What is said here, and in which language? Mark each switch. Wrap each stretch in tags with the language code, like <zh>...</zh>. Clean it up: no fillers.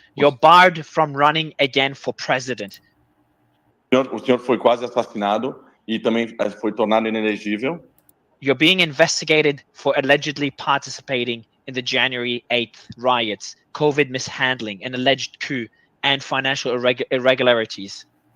<en>You're barred from running again for president.</en> <pt>O senhor foi quase assassinado e também foi tornado inelegível.</pt> <en>You're being investigated for allegedly participating in the January 8th riots, COVID mishandling, an alleged coup, and financial irregularities.</en>